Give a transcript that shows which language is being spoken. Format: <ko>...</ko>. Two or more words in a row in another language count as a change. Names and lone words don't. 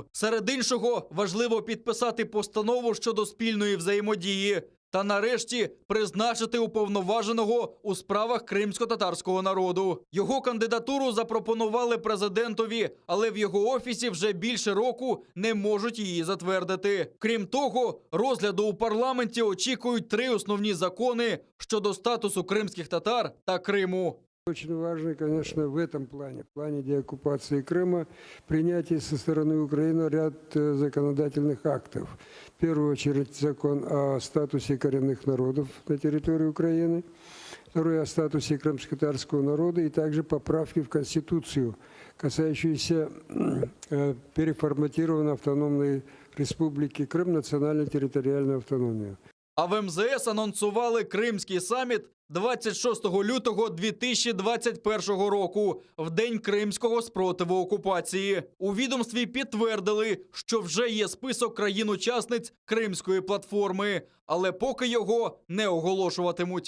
<uk>Серед іншого, важливо підписати постанову щодо спільної взаємодії та нарешті призначити уповноваженого у справах кримсько-татарського народу. Його кандидатуру запропонували президентові, але в його офісі вже більше року не можуть її затвердити. Крім того, розгляду у парламенті очікують 3 основні закони щодо статусу кримських татар та Криму.</uk> <ru>Очень важно, конечно, в этом плане, в плане деоккупации Крыма, принятие со стороны Украины ряд законодательных актов. В первую очередь закон о статусе коренных народов на территории Украины, второй о статусе крымско-татарского народа и также поправки в Конституцию, касающиеся переформатированной автономной республики Крым, национально-территориальной автономии.</ru> <uk>А в МЗС анонсували Кримський саміт 26 лютого 2021 року, в день кримського спротиву окупації. У відомстві підтвердили, що вже є список країн-учасниць Кримської платформи, але поки його не оголошуватимуть.</uk>